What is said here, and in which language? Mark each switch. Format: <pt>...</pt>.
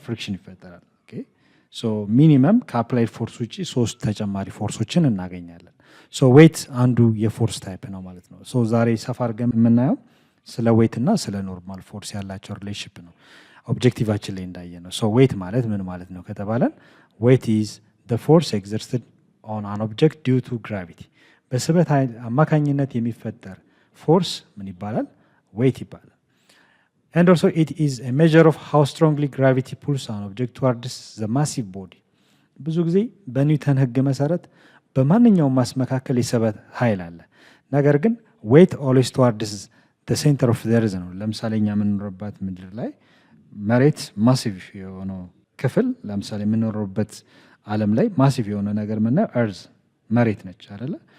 <am>ፍሪክሽን ይፈጠራል። ኦኬ ሶ ሚኒመም ከአፕላይድ ፎርስ ውጪ 3 ተጨማሪ ፎርሶችን እናገኛለን። ሶ ዌይት አንዱ የፎርስ ታይፕ ነው ማለት ነው። ሶ ዛሬ ሰፋ አድርገን የምናየው ስለ ዌይት እና ስለ ኖርማል ፎርስ ያላቸው ሪሌሽንሺፕ ነው። ኦብጀክቲቫችን ላይ እንዳየ ነው። ሶ ዌይት ማለት ምን ማለት ነው ከተባለን</am> <en>ዌይት ኢዝ the force exerted on an object due to gravity.</en> <am>በስበት ኃይል አማካኝነት የሚፈጠር ፎርስ ምን ይባላል?</am> <en>weight</en> <am>ይባላል።</am> <en>and also it is a measure of how strongly gravity pulls an object towards the massive body.</en> <am>ብዙ ጊዜ በኒውተን ህግ መሰረት በማንኛውም ማስ መካከል የስበት ኃይል አለ። ነገር ግን</am> <en>weight always towards the center of the earth</en> <am>ነው። ለምሳሌ እኛ የምንኖርበት ምድር ላይ መሬት ማሲቭ የሆነው ክፍል ለምሳሌ የምንኖርበት ዓለም ላይ ማሲቭ የሆነ ነገር ምናየው እርዝ መሬት ነች አይደለ?</am>